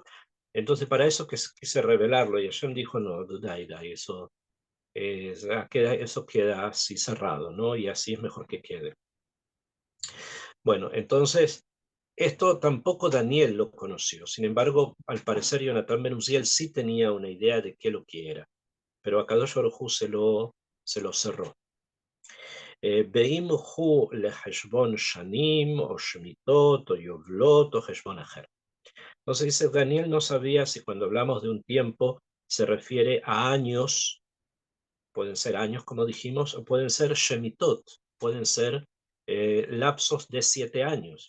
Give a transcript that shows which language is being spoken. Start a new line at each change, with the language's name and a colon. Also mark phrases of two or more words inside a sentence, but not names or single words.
Spanish: Entonces, para eso quise revelarlo, y Hashem dijo: no, dai, eso queda así cerrado, ¿no? Y así es mejor que quede. Bueno, entonces, esto tampoco Daniel lo conoció. Sin embargo, al parecer Jonathan Ben Uziel sí tenía una idea de qué lo que era, pero a
Hebrew: קדוש ברוך הוא
Spanish: se lo cerró.
Hebrew: ואם הוא לחשבון שנים, או שמיטות או יובלות או חשבון אחר.
Spanish: Entonces dice, Daniel no sabía si cuando hablamos de un tiempo se refiere a años, pueden ser años como dijimos, o pueden ser shemitot, pueden ser lapsos de 7 años.